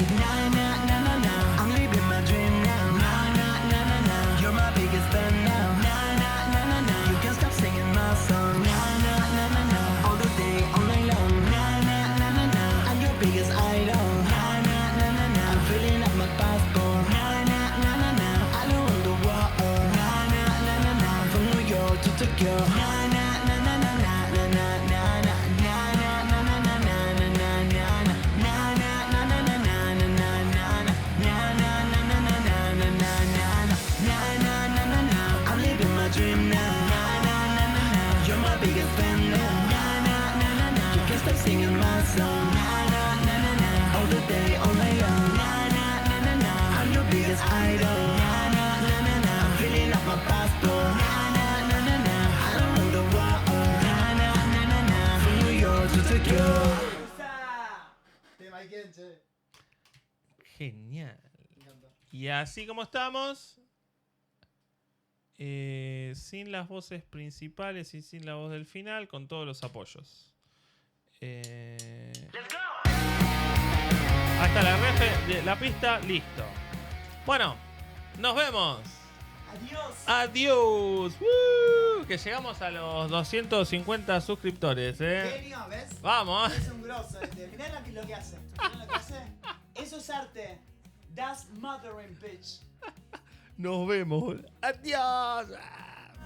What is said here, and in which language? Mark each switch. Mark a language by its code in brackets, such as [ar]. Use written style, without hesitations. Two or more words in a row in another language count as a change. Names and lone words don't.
[en] Na na na na na, I'm living my dream now. Na na na na na, you're my biggest fan now. Na na na na na, you can't stop singing my song. Na na na na na, all the day, all night long. Na na na na na, I'm your biggest idol. Na na na na na, I'm filling up my passport. Na na na na na, I don't want the water. Na na na na na, from New York to Tokyo. Na na na na na na na na na na na na na na na na na na na. Na na na na na na na na na na. Na na na na na na na na na na. Na na na na na, I'm living my dream now. Na na na na na, you're my biggest fan now. Na na na na na, you can't stop singing my song. Na na na na na, all the day, all night long. Na na na na na, I'm your biggest idol. Na na na na na, I'm filling up my passport. Na na na na na, I don't want the water. Na na na na na, from New York to Tokyo. [es] Tema y quién, che. Genial. Me encantó. Y así como estamos, sin las voces principales y sin la voz del final, con todos los apoyos. Hasta la refe, la pista, listo. Bueno, nos vemos. Adiós. Adiós. Que llegamos a los 250 suscriptores, Genio, ¿ves? Vamos. Es un grosso este. Mirá lo que hace. Mirá lo que hace. Eso es arte. [en] That's mothering, bitch. [es] Nos vemos. Adiós.